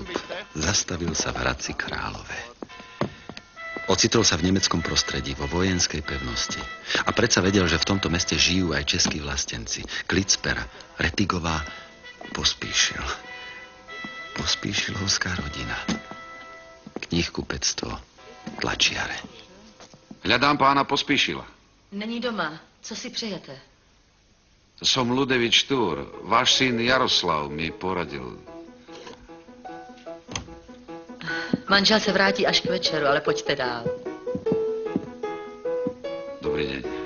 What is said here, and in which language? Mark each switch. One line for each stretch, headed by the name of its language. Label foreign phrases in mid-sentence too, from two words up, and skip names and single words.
Slovak: Zastavil sa v Hradci Králové. Ocitol sa v nemeckom prostredí, vo vojenskej pevnosti. A predsa vedel, že v tomto meste žijú aj českí vlastenci. Klicper, Retigová, Pospíšil. Pospíšilovská rodina. Knihkupectvo, tlačiare. Hľadám pána Pospíšila.
Czech: Není doma. Co si přejete?
Slovak: Som Ludevič Túr. Váš syn Jaroslav mi poradil.
Czech: Manžel se vrátí až k večeru, ale pojďte dál.
Slovak: Dobrý deň.